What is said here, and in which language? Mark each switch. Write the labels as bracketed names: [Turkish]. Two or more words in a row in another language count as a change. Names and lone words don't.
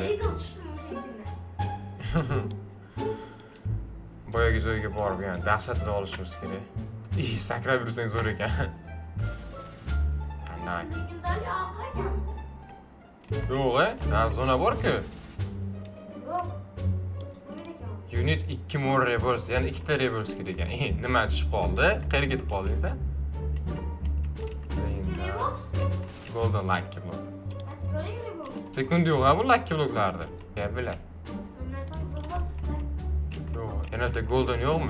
[Uzbek] Eagle chiqdi o'sha Boyagi joyga borib, yana dahshatli olishimiz kerak. Sakrab yursang zo'r ekan. Qanday? Legendarniy oxir ekan. Yo'q, zona bor-ku. Yo'q. [English] You need 2 more reverse, [Uzbek] ya'ni 2 ta reverse kerak ekan. Nima tushib qoldi? Qayerga ketib qolding sen? Golden Lucky Block. Sekund yo'q, bu Lucky Block'larda. Bilar. Yo'q, yana da Golden yo'qmi?